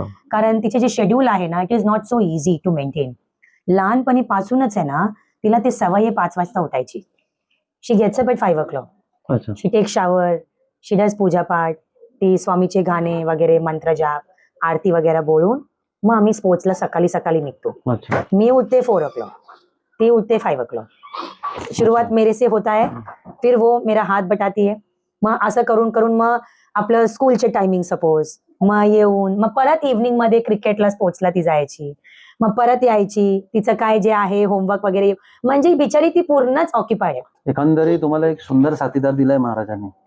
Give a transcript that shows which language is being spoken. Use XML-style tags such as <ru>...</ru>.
<mr>कारण तिचे जे शेड्यूल आहे ना,</mr> <en>It is not so easy to maintain.</en> <mr>लहानपणीपासूनच आहे ना तिला ते सवय आहे 5 वाजता उठायची.</mr> <en>She gets up at 5 o'clock. She take shower, she does पूजापाठ,</en> <mr>ती स्वामीचे गाणे वगैरे मंत्र जाप आरती वगैरे बोलून मग आम्ही स्पोर्ट्सला सकाळी सकाळी निघतो.</mr> <hi>अच्छा.</hi> <mr>मी उठते 4 o'clock, ती उठते 5 o'clock.</mr> <hi>शुरुआत मेरे से होता है, फिर वो मेरा हात बटाती है.</hi> <mr>मग असं करून करून मग आपलं स्कूलचे टायमिंग सपोज, मग येऊन मग परत इव्हनिंग मध्ये क्रिकेटला स्पोर्ट्सला ती जायची. मग परत यायची, तिचं काय जे आहे होमवर्क वगैरे, म्हणजे बिचारी ती पूर्णच ऑक्युपाईड आहे. एकंदरीत तुम्हाला एक सुंदर साथीदार दिलाय महाराजांनी.</mr>